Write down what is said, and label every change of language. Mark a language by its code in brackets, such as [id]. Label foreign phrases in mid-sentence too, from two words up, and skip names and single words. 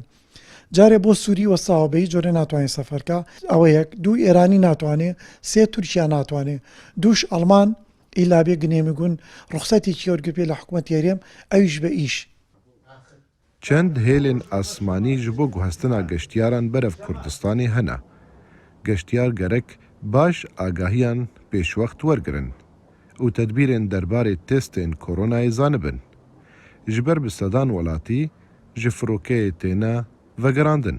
[ckb] جارێ بۆ سووری وەساوە بە هیچ جۆرە ناتوانێت سەفەرکە ئەوە یەک دوو ئێرانی ناتوانێ سێ تورکیا ناتوانێ دووش ئەڵمان ئیلا بێ گنێمیگون ڕوخسەتێکی وەرگرت لە حکوومەتی هەرێم ئەویش بە ئیش. [ku] چەند هێلên ئاسمانی ji bo guhestina geştyaran berev Kurdistanê hene. Geştyar gerek baş agahiyan pêşwext wergirin û tedbîrên derbarê testên koronayê zanibin. Ji ber bi sedan welatî ji firokeyê têne vegerandin.